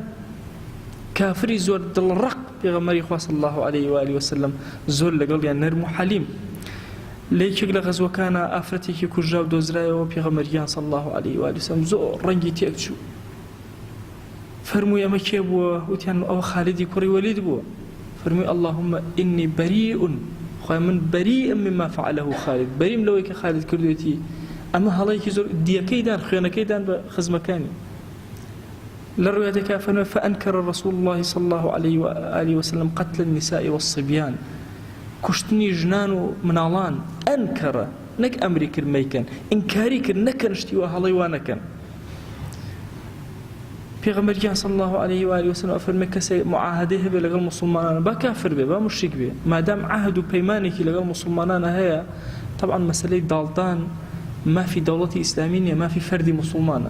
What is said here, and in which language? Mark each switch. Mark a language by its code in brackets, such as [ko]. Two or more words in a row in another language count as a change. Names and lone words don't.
[ckb] کافری زۆر دڵڕەق پێغەمبەری خوا [ar] صلی الله علیه و آله وسلم [ckb] زۆر لەگەڵیان نەرم و حەلیم. لە یەکێک لە غەزوەکانە ئافرەتێکی کوژرا و دۆزرایەوە پێغەمبەریان [ar] صلی الله علیه و آله وسلم [ckb] زۆر ڕەنگی تێک چوو. فەرمووی ئەمە کێ بووە؟ وتیان ئەوە خالدی کوڕی وەلید بووە. فەرمووی [ar] اللهم ئینی بەریء، [ckb] خوای من بەریئم [ar] مما فعله خالد، [ckb] بەریم لەوەی کە خالد کردوێتی. ئەمە هەڵەیەکی زۆر دیەکەیدان خوێنەکەیدان بە خزمەکانی. لە ڕوایەتێکا فەرمووی [ar] فأنكر رسول الله صلى الله عليه وآله وسلم قتل النساء والصبيان، [ckb] کوشتنی ژنان و مناڵان. ئەنکەرە نەک ئەمری کرد مەیکەن، ئینکاری کرد نەکەن شتی وە هەڵەی وا نەکەن. پێغەمبەریان [ar] صلی الله علیه و آله وسلم [ckb] ئەفەرمێ کەسێک معاهدەی هەبێ لەگەڵ موسڵمانانە با کافر بێ با مشریک بێ، مادام عهد و پەیمانێکی لەگەڵ موسڵمانانە هەیە، طبعا مەسەلەی داڵدان مافی دەوڵەتی ئیسلامی نییە، مافی فەردی موسڵمانە.